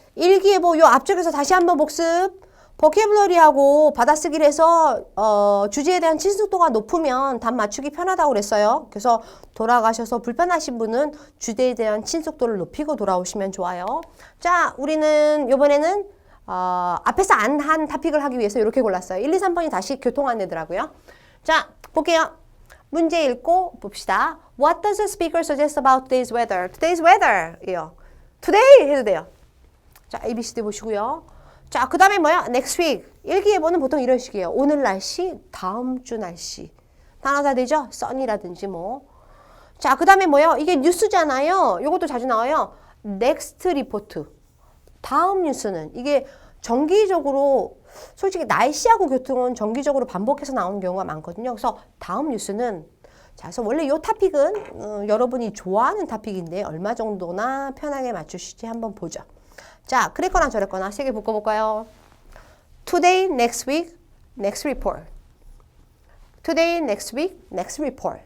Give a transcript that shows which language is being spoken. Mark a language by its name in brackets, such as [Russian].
[Korean] 일기예보 요 앞쪽에서 다시 한번 복습. 보캐블러리하고 받아쓰기를 해서 주제에 대한 친숙도가 높으면 답 맞추기 편하다고 그랬어요. 그래서 돌아가셔서 불편하신 분은 주제에 대한 친숙도를 높이고 돌아오시면 좋아요. 자, 우리는 이번에는 앞에서 안 한 토픽을 하기 위해서 이렇게 골랐어요. 1, 2, 3번이 다시 교통 안내더라고요. 자, 볼게요. 문제 읽고 봅시다. [English] What does the speaker suggest about today's weather? Today's weather [Korean] 이요. Today 해도 돼요. 자, ABCD 보시고요. 자, 그 다음에 뭐야? [English] Next week. [Korean] 일기예보는 보통 이런 식이에요. 오늘 날씨, 다음 주 날씨. 단어 다 되죠? sun이라든지 뭐. 자, 그 다음에 뭐예요? 이게 뉴스잖아요. 이것도 자주 나와요. [English] Next report. [Korean] 다음 뉴스는 이게 정기적으로 솔직히 날씨하고 교통은 정기적으로 반복해서 나오는 경우가 많거든요. 그래서 다음 뉴스는 자, 그래서 원래 이 토픽은 여러분이 좋아하는 토픽인데 얼마 정도나 편하게 맞추실지 한번 보죠. 자, 그랬거나 저랬거나 세 개 묶어볼까요? [English] Today, next week, next report. Today, next week, next report.